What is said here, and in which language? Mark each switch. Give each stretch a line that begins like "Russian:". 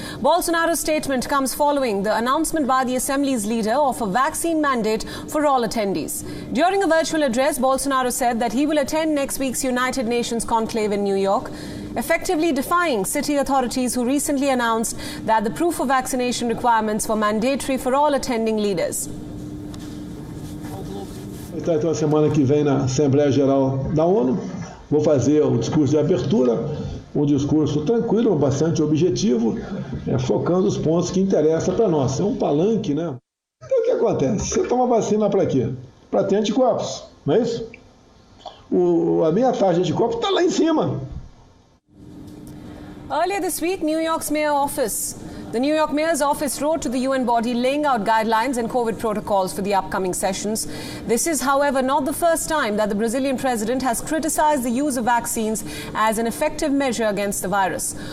English: Bolsonaro's statement comes following the announcement by the Assembly's leader of a vaccine mandate for all attendees. During a virtual address, Bolsonaro said that he will attend next week's United Nations conclave in New York, effectively defying city authorities who recently announced that the proof of vaccination requirements were mandatory for all attending leaders.
Portuguese: Então, a semana que vem na Assembleia Geral da ONU, vou fazer o discurso de abertura, um discurso tranquilo, bastante objetivo, focando os pontos que interessam para nós. É um palanque, né? Então, o que acontece? Você toma vacina para quê? Para ter anticorpos, não é isso? A minha taxa de anticorpos está lá em cima.
English: Earlier this week, New York's mayor office The New York Mayor's office wrote to the UN body laying out guidelines and COVID protocols for the upcoming sessions. This is, however, not the first time that the Brazilian president has criticized the use of vaccines as an effective measure against the virus.